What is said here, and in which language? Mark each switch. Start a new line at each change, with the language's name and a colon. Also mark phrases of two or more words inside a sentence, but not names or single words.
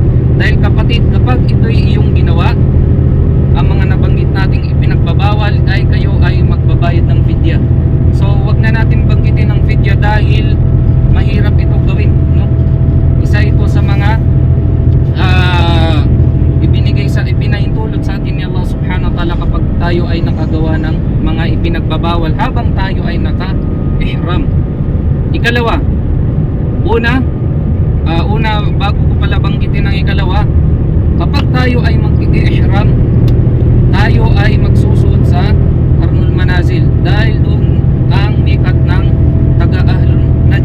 Filipino: Dahil kapatid, kapag ito'y iyong ginawa, ang mga nabanggit nating ipinagbabawal ay kayo ay magbabayad ng fidya. So wag na natin banggitin ang fidya dahil mahirap ito gawin, no? Isa ito sa mga ipinahintulot sa atin ni Allah
Arabic: سبحانه وتعالى
Filipino: kapag tayo ay nakagawa ng mga ipinagbabawal habang tayo ay naka-ihram. Ikalawa, una bago ko pala banggitin ang ikalawa, kapag tayo ay mag-ihram, tayo ay magsusuot sa Qarnul Manazil dahil doon ang mikat ng taga Ahlul Najd.